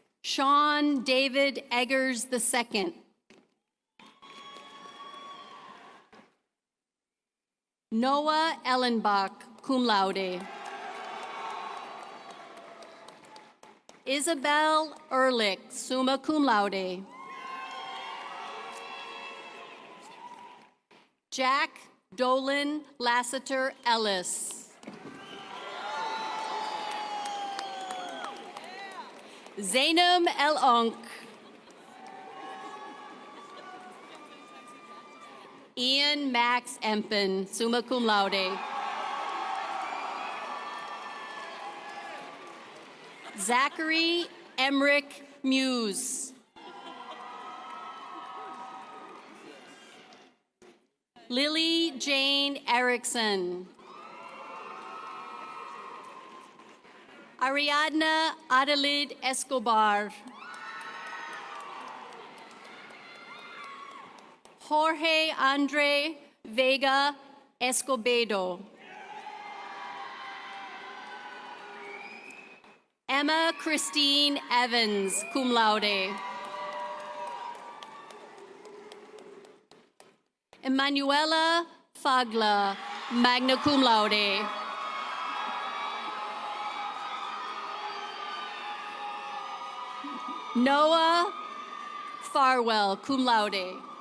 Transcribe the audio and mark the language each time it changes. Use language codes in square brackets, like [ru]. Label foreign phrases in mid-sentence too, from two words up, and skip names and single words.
[en] Sean David Eggers II. Noah Ellenbach, [la] cum laude. [en] Isabel Ehrlich, [la] summa cum laude. [en] Jack Dolan Lassiter Ellis. Zainam El Onk. Ian Max Empen, [la] summa cum laude. [en] Zachary Emmerich Muse. Lily Jane Erickson. Ariadna Adelaide Escobar. Jorge Andre Vega Escobedo. Emma Christine Evans, [la] cum laude. [en] Emanuela Fagla, [la] magna cum laude. [en] Noah Farwell, [la] cum laude.